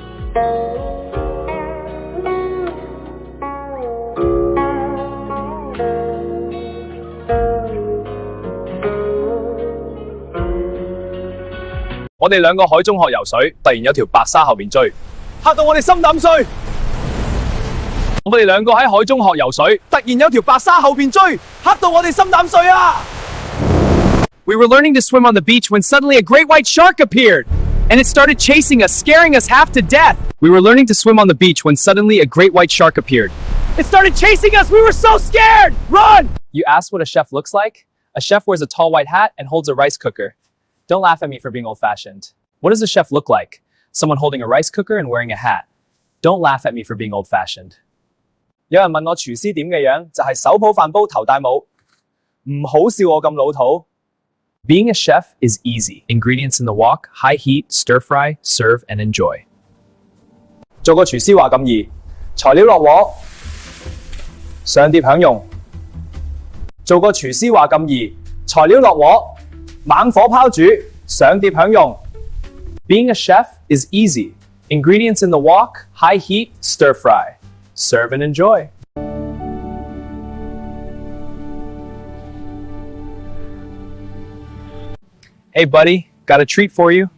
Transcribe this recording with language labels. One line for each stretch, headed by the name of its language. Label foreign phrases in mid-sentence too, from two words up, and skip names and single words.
Cantonese: 我哋兩個海中學游水，突然有條白鯊後面追，嚇到我哋心膽碎。我哋兩個喺海中學游水，突然有條白鯊後面追，嚇到我哋心膽碎啊！
English: We were learning to swim on the beach when suddenly a great white shark appeared, and it started chasing us, scaring us half to death. We were learning to swim on the beach when suddenly a great white shark appeared. It started chasing us! We were so scared! Run! You asked what a chef looks like? A chef wears a tall white hat and holds a rice cooker. Don't laugh at me for being old-fashioned. What does a chef look like? Someone holding a rice cooker and wearing a hat. Don't laugh at me for being old-fashioned.
Cantonese: 有人問我廚師點嘅樣，就係手抱飯煲頭戴帽，唔好笑我咁老土。
English: Being a chef is easy. Ingredients in the wok, high heat, stir fry, serve, and enjoy.
Cantonese: 做個廚師話咁易，材料落鑊，上碟享用。做個廚師話咁易，材料落鑊，猛火拋煮，上碟享用。
English: Being a chef is easy. Ingredients in the wok, high heat, stir fry. Serve and enjoy. Hey buddy, got a treat for you.